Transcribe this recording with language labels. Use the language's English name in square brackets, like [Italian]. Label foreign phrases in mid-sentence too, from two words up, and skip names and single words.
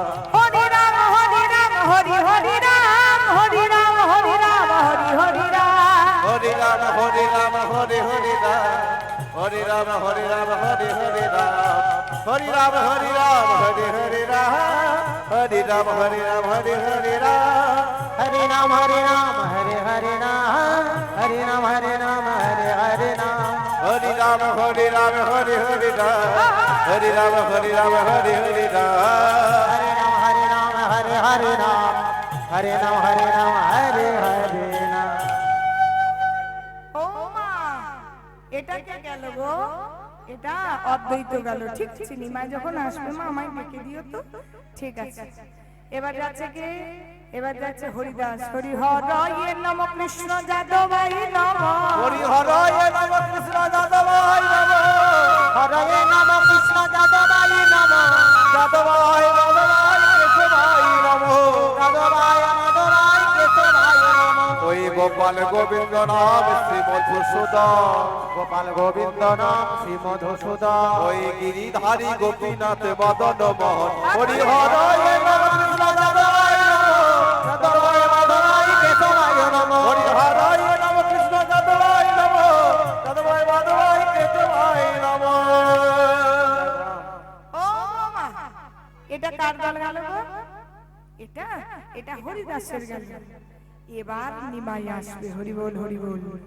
[Sanskrit] হরি রাম, হরি রাম, হরি হরি রাম, হরি রাম, হরি রাম, হরি হরি রাম, হরি রাম, হরি রাম, হরি হরি রাম, হরি রাম, হরি রাম, হরি হরি রাম, হরি রাম, হরি রাম, হরি হরি রাম, হরি রাম, হরি রাম, হরি হরি রাম, हरे राम, हरे राम, हरे हरे राम, हरे राम, हरे राम, हरे हरे राम, হরি রাম, হরি রাম, হরি হরি রাম, হরি রাম, হরি রাম, হরি হরি রাম, हरे राम, हरे राम, हरे हरे राम, हरे राम, हरे राम, हरे हरे राम। [Bangla] ও মা, এটা কে গেল গো? এটা অদ্বৈত গেল। ঠিক আছে, নিমাই যখন আসবে মা আমায় ডেকে দিও তো। ঠিক আছে। এবার যাচ্ছে কে? এবার যাচ্ছে হরিদাস। [Sanskrit] হরি হরয়ে নম, কৃষ্ণ যাদবাই নম, হরি হরয়ে নম, কৃষ্ণ যাদবায় নম, हरे नम कृष्ण जादवाय नम, যাদবায় যাদবায় কেশবায় নম, जादवाय माधवाय केशवाय नम, ওই গোপাল গোবিন্দ নাম শ্রী মধুসূদন, गोपाल गोविंद नाम श्री मधुसूदन, ওই গিরিধারী গোপীনাথ মদন মোহন, হরি হরয়ে নম, কৃষ্ণ যাদবায় নম, जादवाय माधवाय केशवाय नम, হরি হরয়ে নম, কৃষ্ণ যাদবায় নম, যাদবায় মাধবায় কেশবায় নম। [Bangla] ও মা, এটা কার দল গেল গো? এটা এটা হরিদাসের গেল। এবার নিমাই আসবে। হরি বল, হরি বল।